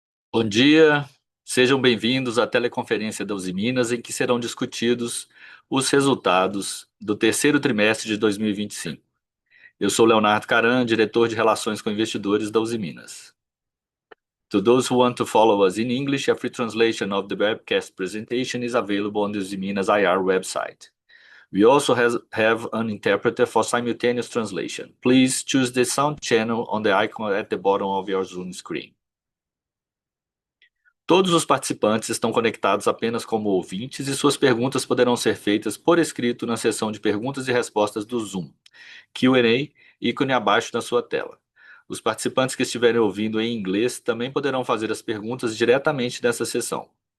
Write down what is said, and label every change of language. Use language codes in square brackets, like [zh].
[pt] Bom dia, sejam bem-vindos à teleconferência da Usiminas, em que serão discutidos os resultados do terceiro trimestre de 2025. Eu sou Leonardo Caran, diretor de Relações com Investidores da Usiminas. [en] To those who want to follow us in English, a free translation of the webcast presentation is available on the Usiminas IR website. We also have an interpreter for simultaneous translation. Please choose the sound channel on the icon at the bottom of your Zoom screen. [pt] Todos os participantes estão conectados apenas como ouvintes e suas perguntas poderão ser feitas por escrito na seção de perguntas e respostas do Zoom, Q&A, ícone abaixo na sua tela. Os participantes que estiverem ouvindo em inglês também poderão fazer as perguntas diretamente nessa seção.